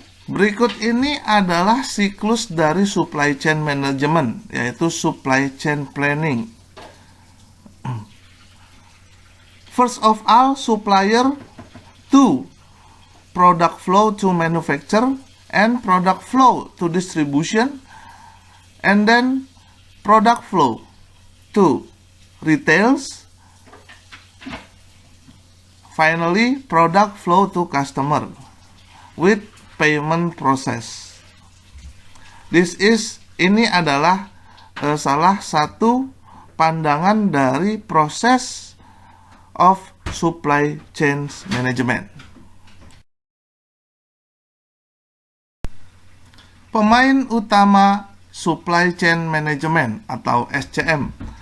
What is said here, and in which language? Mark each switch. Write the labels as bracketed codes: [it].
[id] Berikut ini adalah siklus dari supply chain management, yaitu supply chain planning. [en] First of all, supplier to product flow to manufacture, and product flow to distribution, and then product flow to retails, finally product flow to customer with payment process. [id] Ini adalah salah satu pandangan dari proses of supply chain management. Pemain utama Supply Chain Management atau SCM.